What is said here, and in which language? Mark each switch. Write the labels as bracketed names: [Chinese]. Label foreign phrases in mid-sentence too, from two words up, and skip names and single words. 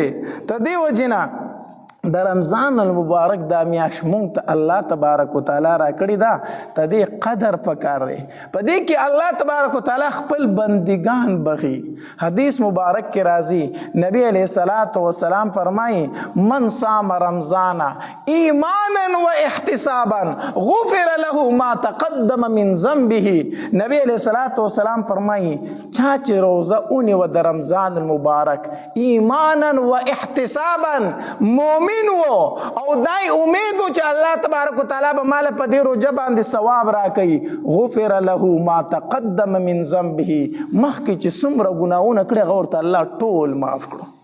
[Pashto] ته دې وجې نه د رمضان المبارک دا میاشت مونږ ته الله تبارک وتعالی را کړې ده ته دې قدر پکار دی. په دې کې الله تبارک وتعالی خپل بندگان بخي. حدیث مبارک کې راځي نبی علیه الصلاۃ والسلام فرمایي [Arabic] من صام رمضان ایمانا و احتسابا غفر له ما تقدم من ذنبه. [Pashto] نبی علیه الصلاۃ والسلام فرمایي چا چې روزه اونیوه د رمضان المبارک [Arabic] ایمانا و احتسابا [Pashto] مومن او دای امید چې الله تبارک وتعالی به مال په دې روزه باندې ثواب راکړي [Arabic] غفر له ما تقدم من ذنبه [Pashto] مخکې چې څومره ګناهونه کړي هغه ورته الله ټول معاف کړو.